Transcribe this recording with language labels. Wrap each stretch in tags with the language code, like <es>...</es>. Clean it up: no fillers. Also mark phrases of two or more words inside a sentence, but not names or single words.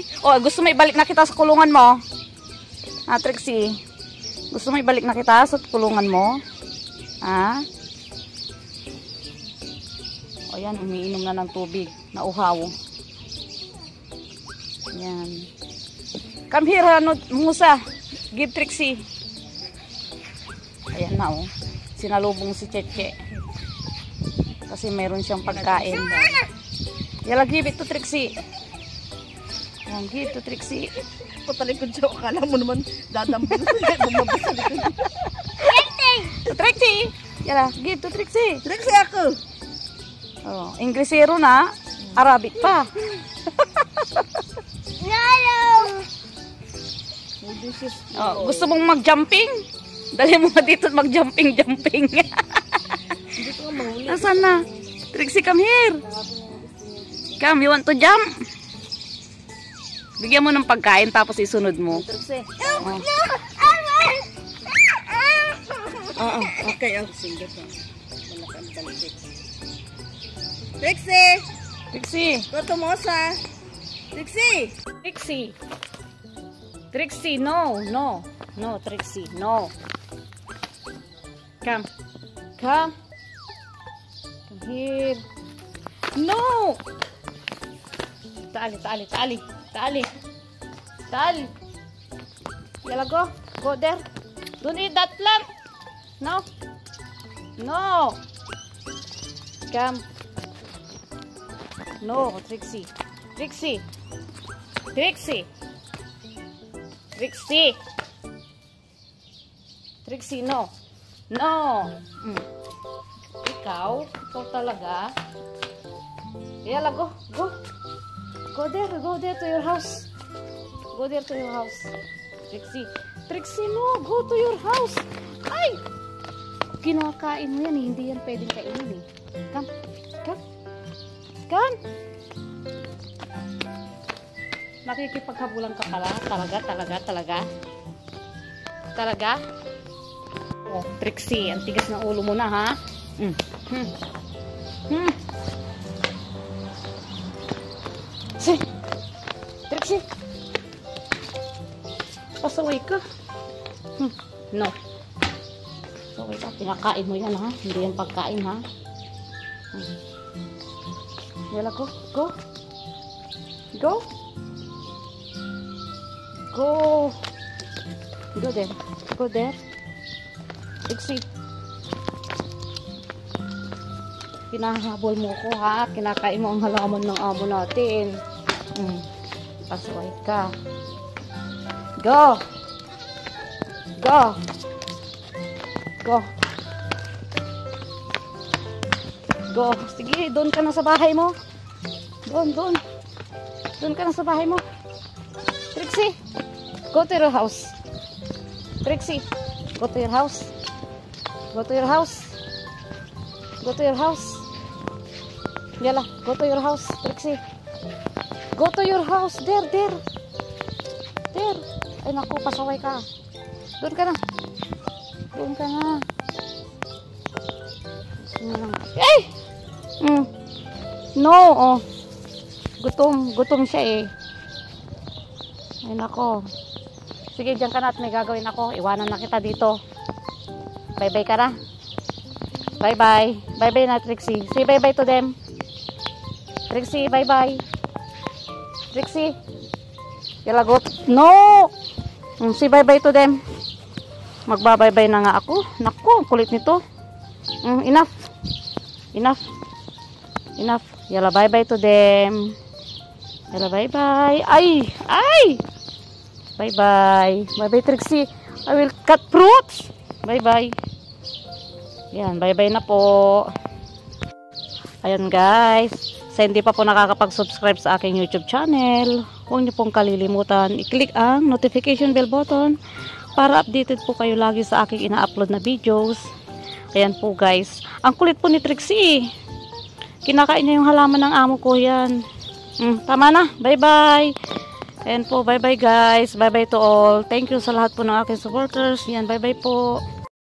<tl>Oh, gusto mo ibalik na kita sa kulungan mo? Ah, Trixie. Gusto mo ibalik na kita sa kulungan mo? Ha? O yan, umiinom na ng tubig. Nauhaw. Yan.</tl> <en>Come here, Musa. Give Trixie.</en> <tl>Ayan na, oh. Sinalubong si Cheche. Kasi meron siyang pagkain.</tl> <en>Yala, give it to Trixie. Yan, gito, Trixie.</en> <tl>Patalikod siya. Akala mo naman dadambal siya. Bumabas sa likod. Trixie! Yan, gito, Trixie. Trixie ako. Oh, Inglesero na. Arabic pa. Oh, gusto mong mag-jumping? Dali mo nga dito mag-jumping. Hindi ko nga mahuli. Nasaan na? Trixie,</tl> <en>come here. Come, you want to jump?</en> <tl>Bigyan mo ng pagkain tapos isunod mo. Trixie. Oh. Oo, okay. Sige pa. Malakan balik. Trixie! Trixie. Goto mo sa. Trixie! Trixie. Trixie,</tl> <en>no. No, Trixie, no. Come. Come here. No! Tali. Yala, go. Go there. Don't eat that plant. No. Come. No, Trixie. Trixie, no.</en> <tl>Ikaw talaga.</tl> <en>Yala, go. Go there to your house. Trixie, no. Go to your house.</en> <tl>Ay! Kinakain mo yan eh. Hindi yan pwedeng kainin eh.</tl> <en>Come.</en> <tl>Nakikipaghabulan ka pala. Talaga? Oh, Trixie, ang tigas ng ulo mo na, ha? Trixie. Pasaway ka. No. Pasaway ka. Pinakain mo yan, ha? Hindi yan pagkain, ha?</tl> <en>Yala, go. Go there.</en> <tl>Trixie. Pinahabol mo ko, ha? Kinakain mo ang halaman ng amo natin. Pasaway ka. Go. Sige, doon ka na sa bahay mo. Doon ka na sa bahay mo. Trixie,</tl> <en>go to your house. Trixie, go to your house. Yala, go to your house, Trixie. Go to your house. There.</en> <tl>Ay, naku, pasaway ka. Doon ka na. Ay! No, oh. Gutom siya eh. Ay, nako. Sige, dyan ka na at may gagawin ako. Iwanan na kita dito. Bye-bye ka na. Bye-bye. Bye-bye na, Trixie.</tl> <en>Say bye-bye to them. Trixie, bye-bye. Trixie. Yalagot. No! Say bye-bye to them.</en> <tl>Magbabay-bye na nga ako. Naku, kulit nito.</tl> <en>Enough. Yala, bye-bye to them. Yala, bye-bye. Ay! Bye-bye. Bye-bye, Trixie. I will cut fruits.</en> <tl>Bye-bye. Yan, bye-bye na po. Ayan, guys. Sa hindi pa po nakakapag-subscribe sa aking YouTube channel, huwag niyo pong kalilimutan i-click ang</tl> <en>notification bell button</en> <tl>para updated po kayo lagi sa aking ina-upload na videos. Ayan po, guys. Ang kulit po ni Trixie. Kinakain niya yung halaman ng amo ko yan. Tama na. Bye-bye. Ayan po.</tl> <en>Bye-bye, guys. Bye-bye to all. Thank you</en> <tl>sa lahat po ng aking supporters. Yan. Bye-bye po.</tl>